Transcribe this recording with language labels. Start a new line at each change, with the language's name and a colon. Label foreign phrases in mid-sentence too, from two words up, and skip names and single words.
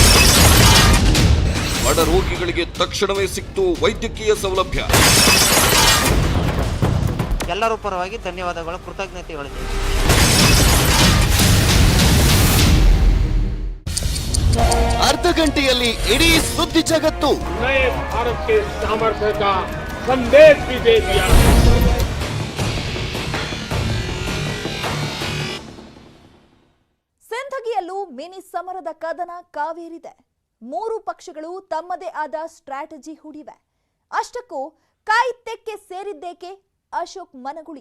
Kannada: ಬಡ ರೋಗಿಗಳಿಗೆ ತಕ್ಷಣವೇ ಸಿಕ್ತು ವೈದ್ಯಕೀಯ ಸೌಲಭ್ಯ. ಎಲ್ಲರ ಪರವಾಗಿ ಧನ್ಯವಾದಗಳು, ಕೃತಜ್ಞತೆಗಳು. ಅರ್ಧ ಗಂಟೆಯಲ್ಲಿ ಇಡೀ ಸುದ್ದಿ ಜಗತ್ತು.
Hindi: नए भारत के सामर्थ्य का संदेश भी दे दिया.
Kannada: ಸಿಂಧಗಿಯಲ್ಲೂ ಮಿನಿ ಸಮರದ ಕದನ ಕಾವೇರಿದೆ. ಮೂರು ಪಕ್ಷಗಳು ತಮ್ಮದೇ ಆದ ಸ್ಟ್ರಾಟಜಿ ಹೂಡಿವೆ. ಅಷ್ಟಕ್ಕೂ ಕೈ ತೆಕ್ಕೆ ಸೇರಿದ್ದೇಕೆ ಅಶೋಕ್ ಮನಗುಳಿ.